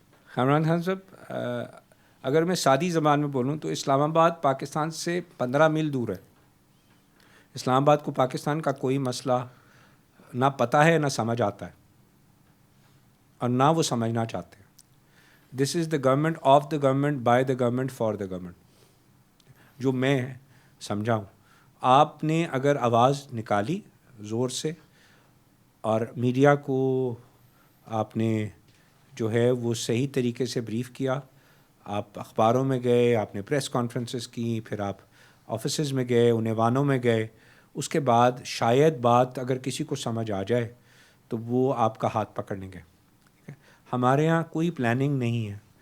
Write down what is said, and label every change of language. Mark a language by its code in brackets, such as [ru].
[ur] عمران خان صاحب, اگر میں سادی زبان میں بولوں تو اسلام آباد پاکستان سے 15 میل دور ہے. اسلام آباد کو پاکستان کا کوئی مسئلہ نہ پتہ ہے, نہ سمجھ آتا ہے, اور نہ وہ سمجھنا چاہتے ہیں. [en] this is the government of the government, by the government, for the government, [ur] جو میں سمجھا ہوں. آپ نے اگر آواز نکالی زور سے اور میڈیا کو آپ نے جو ہے وہ صحیح طریقے سے بریف کیا, آپ اخباروں میں گئے, آپ نے پریس کانفرنسز کی, پھر آپ آفیسز میں گئے, ان ایوانوں میں گئے, اس کے بعد شاید بات اگر کسی کو سمجھ آ جائے تو وہ آپ کا ہاتھ پکڑنے گئے. ہمارے ہاں کوئی پلاننگ نہیں ہے.